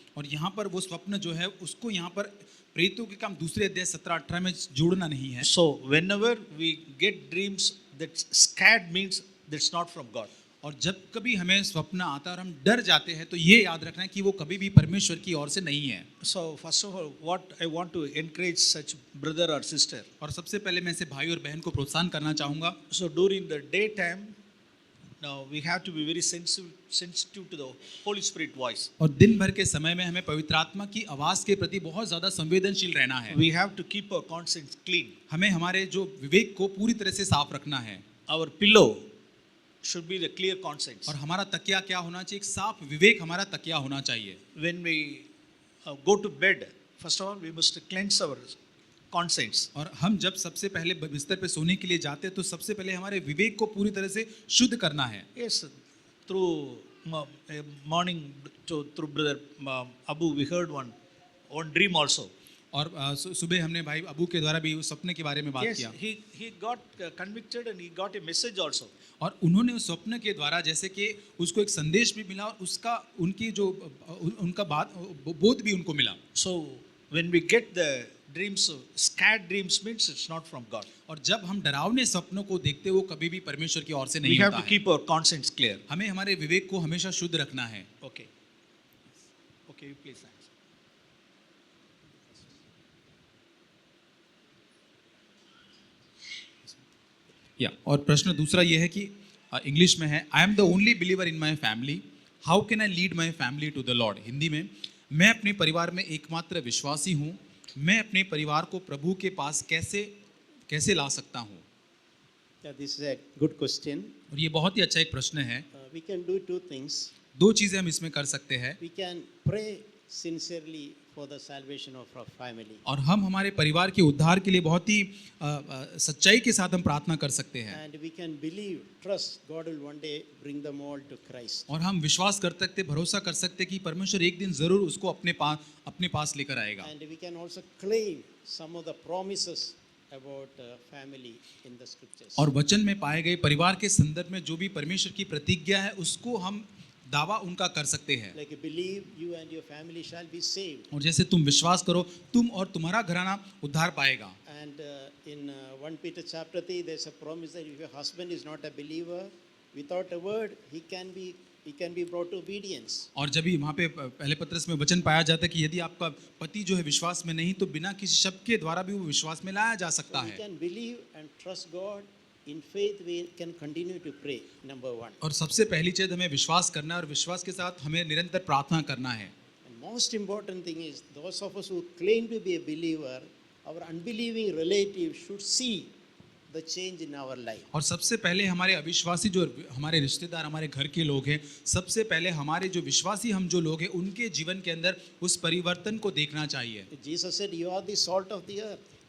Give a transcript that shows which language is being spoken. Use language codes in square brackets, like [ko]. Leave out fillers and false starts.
[hi] और यहाँ पर वो स्वप्न जो है उसको यहाँ पर प्रेरितों के काम 2 अध्याय 17-18 में जोड़ना नहीं है। [en] So whenever we get dreams that scared means that's not from God. [hi] और जब कभी हमें स्वप्न आता है और हम डर जाते हैं तो ये याद रखना है कि वो कभी भी परमेश्वर की ओर से नहीं है। [en] So first of all, what I want to encourage such brother or sister. [hi] और सबसे पहले मैं ऐसे भाई और बहन को प्रोत्साहन करना चाहूँगा। [en] So during the daytime, now we have to be very sensitive to the Holy Spirit voice. [hi] और दिन भर के समय में हमें पवित्र आत्मा की आवाज के प्रति बहुत ज्यादा संवेदनशील रहना है। [en] We have to keep our conscience clean. [hi] हमें हमारे जो विवेक को पूरी तरह से साफ रखना है। [en] Our pillow should be the clear conscience. [hi] और हमारा तकिया क्या होना चाहिए? एक साफ विवेक हमारा तकिया होना चाहिए। [en] When we go to bed, first of all, we must cleanse our conscience. [hi] और हम जब सबसे पहले बिस्तर पे सोने के लिए जाते हैं तो सबसे पहले हमारे विवेक को पूरी तरह से शुद्ध करना है। [en] Yes, through morning, through brother Abu, we heard one dream also. [hi] और सुबह हमने भाई अबू के द्वारा भी उस सपने के बारे में बात [en] Yes, [hi] किया। [en] he got convicted and he got a message also. [hi] और उन्होंने उस स्वप्न के द्वारा जैसे कि उसको एक संदेश भी मिला और उसका उनकी जो उनका बात बोध भी उनको मिला। [en] So when we get the dreams, scared dreams means it's not from God. [hi] और जब हम डरावने सपनों को देखते हैं वो कभी भी परमेश्वर की ओर से [en] We [hi] नहीं [en] have [hi] होता [en] to [hi] है। [en] keep our conscience clear. [hi] हमें हमारे विवेक को हमेशा शुद्ध रखना है। [en] Okay. Okay, you please answer. [hi] या और प्रश्न दूसरा ये है कि इंग्लिश में है, [en] I am the only believer in my family, how can I lead my family to the Lord. [hi] Hindi में, मैं अपने परिवार में एकमात्र विश्वासी हूँ, मैं अपने परिवार को प्रभु के पास कैसे ला सकता हूँ। [en] This is a good question. [hi] और ये बहुत ही अच्छा एक प्रश्न है। [en] We can do 2 things. [hi] 2 चीज़ें हम इसमें कर सकते हैं। [en] We can pray sincerely for the salvation of our family. [hi] और हम हमारे परिवार के उद्धार के लिए बहुत ही सच्चाई के साथ हम प्रार्थना कर सकते हैं। [en] And we can believe, trust God will one day bring them all to Christ. [hi] और हम विश्वास कर सकते, भरोसा कर सकते कि परमेश्वर एक दिन जरूर उसको अपने पास लेकर आएगा। [en] And we can also claim some of the promises about family in the scriptures. [hi] और वचन में पाए गए परिवार के संदर्भ में जो भी परमेश्वर की प्रतिज्ञा है उसको हम दावा उनका कर सकते हैं। [en] Like believe you and your family shall be saved. [hi] और जैसे तुम विश्वास करो, तुम और तुम्हारा घराना उद्धार पाएगा। [en] And in 1 Peter chapter 3, there's a promise that if your husband is not a believer, without a word, he can be brought to obedience. [hi] और जब भी वहाँ पे पहले पत्रस में वचन पाया जाता है कि यदि आपका पति जो है विश्वास में नहीं, तो बिना किसी शब्द के द्वारा भी वो विश्वास में लाया जा सकता [en] We [hi] है। [en] can believe and trust God. In faith, we can continue to pray. Number one. [hi] और सबसे पहली चीज हमें विश्वास करना है और विश्वास के साथ हमें निरंतर प्रार्थना करना है। [en] And most important thing is those of us who claim to be a believer, our unbelieving relatives should see the change in our life. [hi] और सबसे पहले हमारे अविश्वासी जो हमारे रिश्तेदार, हमारे घर के लोग हैं, सबसे पहले हमारे जो विश्वासी हम जो लोग हैं, उनके जीवन के अंदर उस परिवर्तन को देखना चाहिए। [en] Jesus said, "You are the salt of the earth."